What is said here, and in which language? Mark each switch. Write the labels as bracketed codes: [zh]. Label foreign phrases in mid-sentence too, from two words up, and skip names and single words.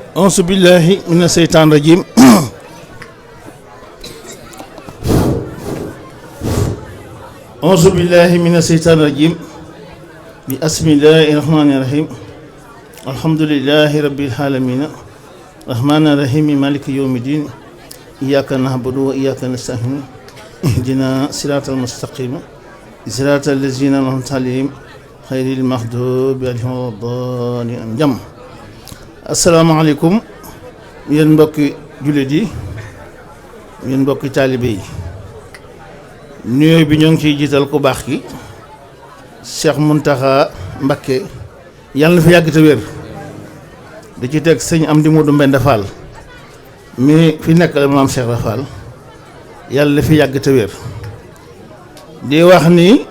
[ar] أعوذ بالله من الشيطان الرجيم أعوذ بالله من الشيطان الرجيم بسم الله الرحمن الرحيم الحمد لله رب العالمين الرحمن الرحيم مالك يوم الدين إياك نعبد وإياك نستعين اهدنا صراط المستقيم صراط الذين أنعمت عليهم غير المغضوب عليهم ولا الضالين jàmm. [wo] Asalaamaaleykum yéen mbokki jullit yi yéen mbokki taalibe yi nuyoo bi ñoo ngi ciy jiital ku baax ki Cheikh Mountakha Mbacké yàlla na fi yàgg te wér di ci teg sëñ Amdi Modou Mbenda Fall mi fi nekk la maam Cheikh Rafal yàlla na fi yàgg te wér di wax ni